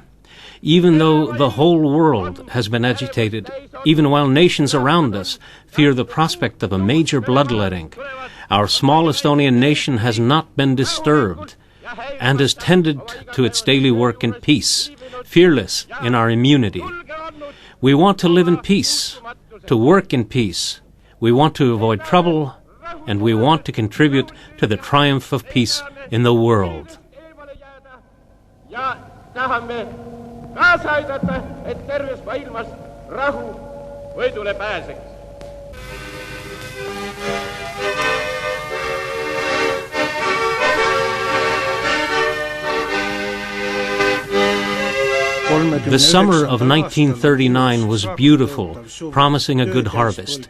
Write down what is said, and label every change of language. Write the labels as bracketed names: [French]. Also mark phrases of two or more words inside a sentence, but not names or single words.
[English] Even though the whole world has been agitated, even while nations around us fear the prospect of a major bloodletting, our small Estonian nation has not been disturbed and has tended to its daily work in peace, fearless in our immunity. We want to live in peace, to work in peace. We want to avoid trouble, and we want to contribute to the triumph of peace in the world. [Estonian] Kaasa aidata, et terves maailmas rahu võidule pääseks. [English] The summer of 1939 was beautiful, promising a good harvest.